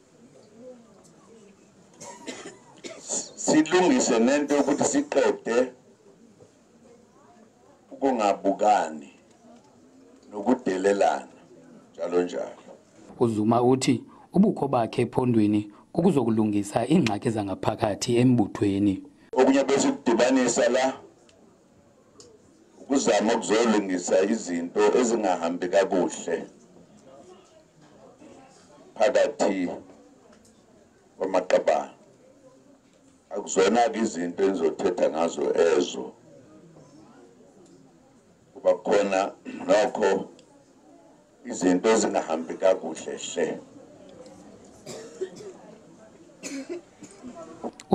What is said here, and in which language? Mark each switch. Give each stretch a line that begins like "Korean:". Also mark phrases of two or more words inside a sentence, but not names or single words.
Zulu: Silungise nento ukuthi siqede ukungabukani nokudelelana njalo njalo.
Xhosa: uZuma uthi ubukho bakhe ephondweni kukuzokulungisa ingxaki zangaphakathi embuthweni. Okunye bese kudibanisa la ukuzama ukuzolungisa izinto ezingahambi kakuhle phakathi kwamaqabane. Akuzona izinto ezizothetha ngazo ezo. Kuba khona nokho izinto ezingahambi kakuhle hle.